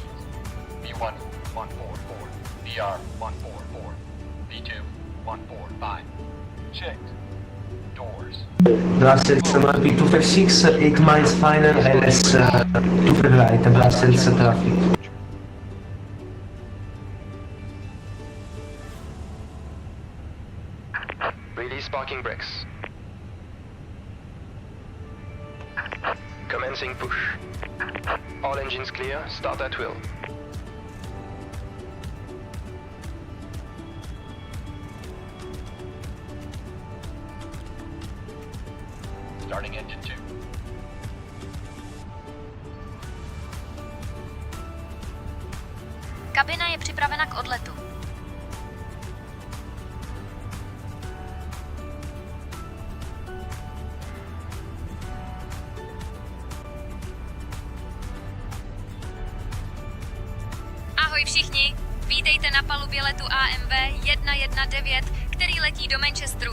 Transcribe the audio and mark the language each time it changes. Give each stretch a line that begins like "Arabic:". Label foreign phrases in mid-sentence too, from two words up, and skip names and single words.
English: V1 144. VR 144. V2 145. Checked. Doors. Brussels B256, 8 miles final, LS 2 for right, Brussels traffic. Release parking brakes. Commencing push. All engines clear. Start at will. Starting engine 2.
Czech: Kabina je připravena k odletu. Ahoj všichni, vítejte na palubě letu AMV 119, který letí do Manchesteru.